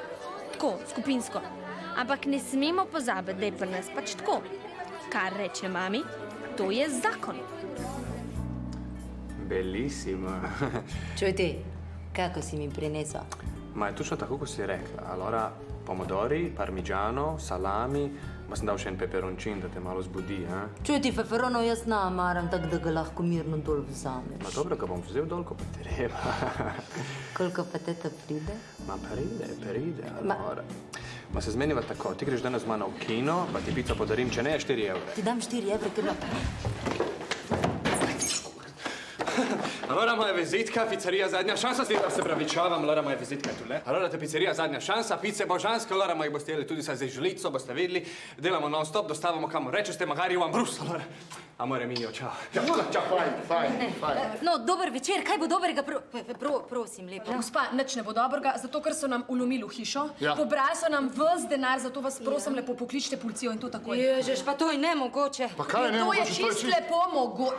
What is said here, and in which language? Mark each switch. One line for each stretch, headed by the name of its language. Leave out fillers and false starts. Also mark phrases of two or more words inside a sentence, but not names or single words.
Slovenian: Tako, skupinsko. Ampak ne smemo pozabiti, da je pri nas pač tako. Kar reče mami, to je zakon. Bellissima. Čuj ti, kako si mi prinesel? Ma je točno tako, kot si rekla.
Italian: Allora, pomodori, parmigiano, salami,
Slovenian: ma sem dal še en peperoncin, da te malo zbudi, Čuj ti, feferonov jaz ne maram, tako da ga lahko mirno dol vzameš. Ma dobro, ga bom vzel dol, ko pa treba. Koliko pa teta pride? Ma pride, allora. Ma se zmeniva tako, ti greš danes z mano v kino, pa ti pico podarim, če ne, 4 evre. Ti dam 4 evre, ker Allora moja vizitka, pizzeria Zadnja šansa, zdaj se pravičavam, allora moja vizitka je tule. Allora te pizzeria Zadnja šansa, pice božanske, allora moji boste jeli tudi zdaj žlico, boste videli, delamo non-stop, dostavamo kamor rečete, magari vam brus, allora.
Italian: Amore mio, ciao.
Slovenian: Fajn. No, dober večer, kaj bo dobrega? Prosim, lepo. Gospa, nič ne bo dobrega, zato ker so nam ulomili v hišo. Ja. Pobrali so nam ves denar, zato vas prosim lepo pokličite policijo in to takoj. Ježeš, pa to je nemogoče. Pa kaj je To je nemogoče? čist lepo mogoče.